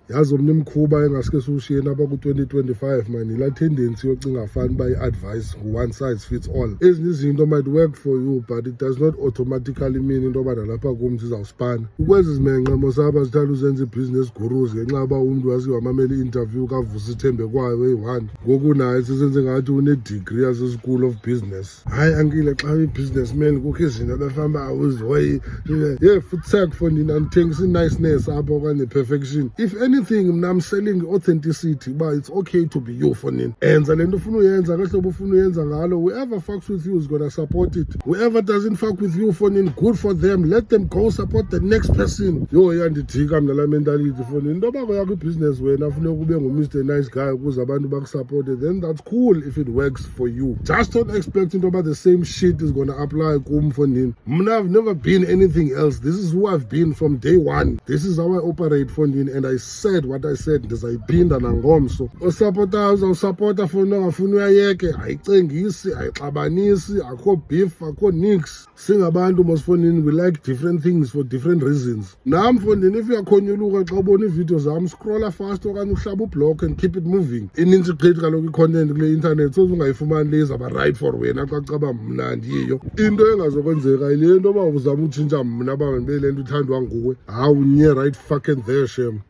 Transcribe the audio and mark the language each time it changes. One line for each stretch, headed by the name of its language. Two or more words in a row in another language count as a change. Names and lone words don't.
Xhosa: yazi omnye imkhuba engasike siwushiye napha ku-2025 man ila tendency yocinga fani uba i-advice
English: one size fits all.
Xhosa: Ezinye izinto
English: might work for you but it does not automatically mean
Xhosa: into yoba nalapha kum zizawuspana. Ukwezi zimenxe mosapha zithanda uzenza i-business gurus ngenxa yoba umntu wazike wamamela i-interview kavusa ithembe kwayo eyi-1 ngoku naye sesenze ngathi une-degree yase-
English: school of business.
Xhosa: Hayi ankile xa uyi-businessman kukho izinto befamba awuzihoyi futhi for nina andithengisa i-niceness apha okanye perfection.
English: If anything mna I'm selling authenticity uba it's okay to be you for nina.
Xhosa: Enza le nto ufuna uyenza ngehlobo ufuna uyenza ngalo.
English: Whoever fucks with you is gonna support it. Whoever doesn't fuck with you for nina, good for them, let them go support the next person.
Xhosa: Yo iyandidika mna la mentality for nina. Into yoba yakho i-business wena funeka ube ngu-Mr. Nice Guy ukuze abantu bakusupport,
English: then that's cool if it works for you. Just don't expect
Xhosa: into yoba
English: the same shit is gonna apply kum for nina. Mna I've never been anything else. This is who I've been from day one. This is how I operate for nina, and I said what I said
Xhosa: ndizayiphinda nangomso. Osupportayo uzawusupporta for nto ongafuni uyayeke, ayicengisi, ayixabanisi, akho beef, akho nix. Singabantu mosifondini
English: we like different things for different reasons.
Xhosa: Nam fondini if uyakhonyuluka xa ubona iividiyo zam scrolla fast okanye uhlaba ublock and
English: keep it moving.
Xhosa: Ininzi gqithi kaloku i-content kule internet so ungayifumani le izawuba right for wena xa kucaba mna ndiyiyo. Into engazokwenzeka yile nto uba uzama utshintsha mna uba ndibe le nto uthandwa nguwe. Hawu nye
English: right fucking there shem.